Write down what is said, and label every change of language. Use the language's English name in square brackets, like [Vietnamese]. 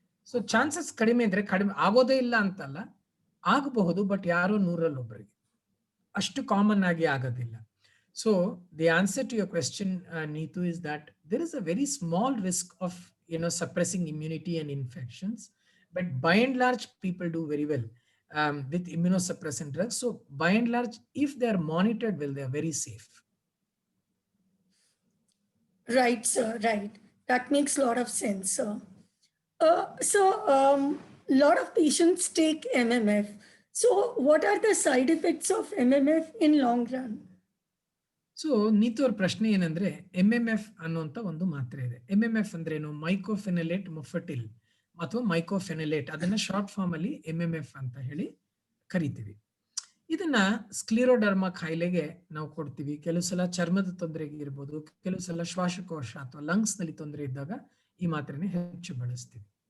[Kannada] So chances ಕಡಿಮೆ ಇದ್ರೆ ಕಡಿಮೆ ಆಗೋದೇ ಇಲ್ಲ ಅಂತಲ್ಲ, ಆಗಬಹುದು, ಬಟ್ ಯಾರೋ 100ರಲ್ಲಿ ಅಷ್ಟು ಕಾಮನ್ ಆಗಿ ಆಗೋದಿಲ್ಲ. [English] So the answer to your question Neetu is that there is a very small risk of suppressing immunity and infections, but by and large people do very well with immunosuppressant drugs. So by and large, if they are monitored well, they are very safe. Right, sir. Right. That makes a lot of sense, sir. So, lot of patients take MMF. So, what are the side effects of MMF in long run? [Kannada] So Neetu ಅವ್ರ ಪ್ರಶ್ನೆ ಏನಂದ್ರೆ, MMF ಅನ್ನುವಂತ ಒಂದು ಮಾತ್ರೆ ಇದೆ. MMF ಅಂದ್ರೆ ಏನು? ಮೈಕೋಫೆನಲೇಟ್ ಮೊಫಟಿಲ್ ಅಥವಾ ಮೈಕೋಫೆನಲೇಟ್, ಅದನ್ನ ಶಾರ್ಟ್ ಫಾರ್ಮ್ ಅಲ್ಲಿ MMF ಅಂತ ಹೇಳಿ ಕರಿತೀವಿ. ಇದನ್ನ ಸ್ಕ್ಲಿರೋಡರ್ಮಾ ಕಾಯಿಲೆಗೆ ನಾವು ಕೊಡ್ತೀವಿ. ಕೆಲವು ಸಲ ಚರ್ಮದ ತೊಂದರೆಗೆ ಇರ್ಬೋದು, ಕೆಲವು ಸಲ ಶ್ವಾಸಕೋಶ ಅಥವಾ ಲಂಗ್ಸ್ ನಲ್ಲಿ ತೊಂದರೆ ಇದ್ದಾಗ ಈ ಮಾತ್ರೆನ ಹೆಚ್ಚು ಬಳಸ್ತೀವಿ.